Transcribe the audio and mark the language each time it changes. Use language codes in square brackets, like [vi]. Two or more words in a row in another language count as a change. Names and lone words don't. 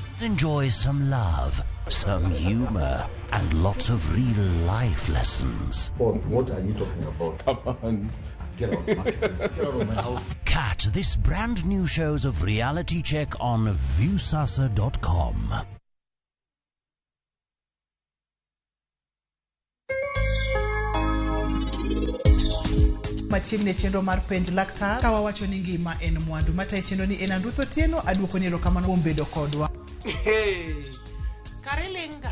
[en] Enjoy some love, some humor, and lots of real life lessons. What are you talking about? Come on. Get out, Marcus. Get out of my house. Catch this brand new shows of Reality Check on viewsasa.com. [luo] Machiegni chenro mar penj laktar ka wawacho ni ngima en mwandu matayo chenro ni en Andruth Otieno aduoko ni erokamano kuom bedo kodwa. Kare lenga.